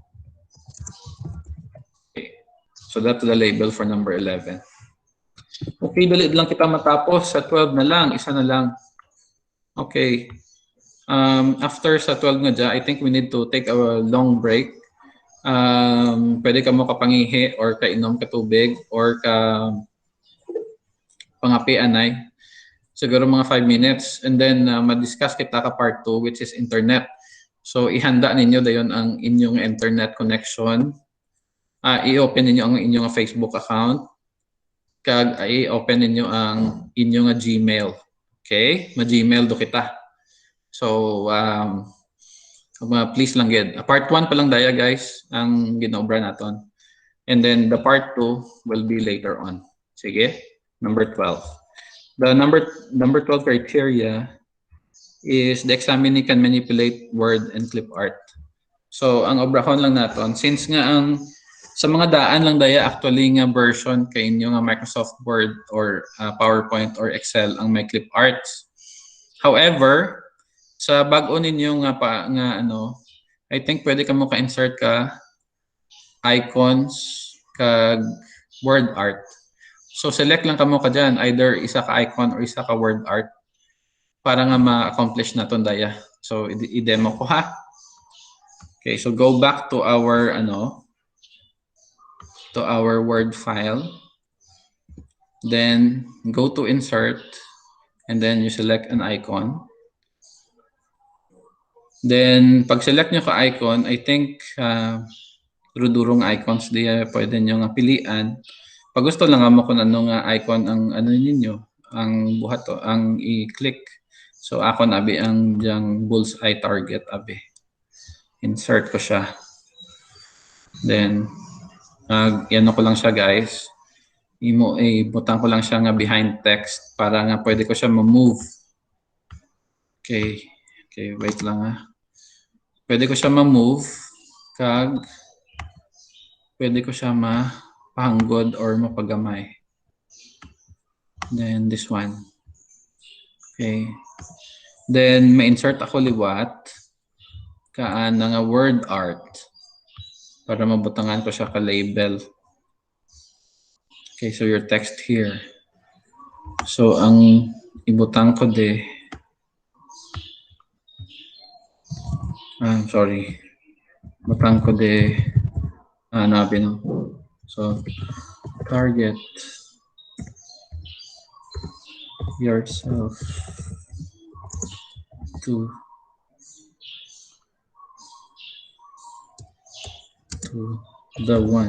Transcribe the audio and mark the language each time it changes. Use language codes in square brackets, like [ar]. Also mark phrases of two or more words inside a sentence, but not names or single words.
[en] Okay. So that's the label for number 11. [hil] Okay, dali lang kita matapos. Sa 12 na lang, isa na lang. Okay. After sa 12 nga dyan, [en] I think we need to take a long break. [hil] Pwede ka mo kapangihi or kainom ka tubig or ka pangapi anay. Siguro mga 5 minutes. [en] And then [hil] ma-discuss kita ka part 2 [en] which is internet. [hil] So ihanda ninyo dayon ang inyong internet connection. I-open ninyo ang inyong Facebook account. Kag i-open ninyo ang inyong Gmail. [en] Okay? [hil] Ma-Gmail do kita. So please lang gid. Part 1 pa lang daya guys ang ginaobra naton. [en] And then the part 2 will be later on. [hil] Sige? Number 12. [en] The number 12 criteria is the examinee can manipulate word and clip art. [hil] So ang obrahon lang naton since nga ang sa mga daan lang daya actually nga version kay inyo nga Microsoft Word or PowerPoint or Excel ang may clip arts. [en] However, [hil] sa bag-o ninyo nga [en] I think [hil] pwede ka mo ka-insert ka icons kag [en] word art. [hil] So select lang kamo ka dyan, either isa ka icon or isa ka [en] word art [hil] para nga ma-accomplish naton daya. So i-demo ko ha. [en] Okay, so go back to our Word file. Then go to insert and then you select an icon. [hil] Then pag select nyo ka icon, [en] I think [hil] durong icons diya pwede nyo nga pilian. Pag gusto lang mo kung ano nga icon ang ninyo, ang buhat to, ang i-click. So ako abi ang diyang [en] bullseye target [hil] abi. Insert ko siya. Then ko lang siya guys. Ibutang ko lang siya nga [en] behind text [hil] para nga pwede ko siya ma-move. Okay. Okay, wait lang ha. Pwede ko siya ma-move kag pwede ko siya mapahanggod or mapagamay. [en] Then this one. Okay. [hil] Then ma-insert ako liwat kaan nga [en] word art [hil] para mabutangan ko siya ka-label. [en] Okay, so your text here. [hil] So ang ibutang ko sorry. Butang ko [en] So target yourself to the one.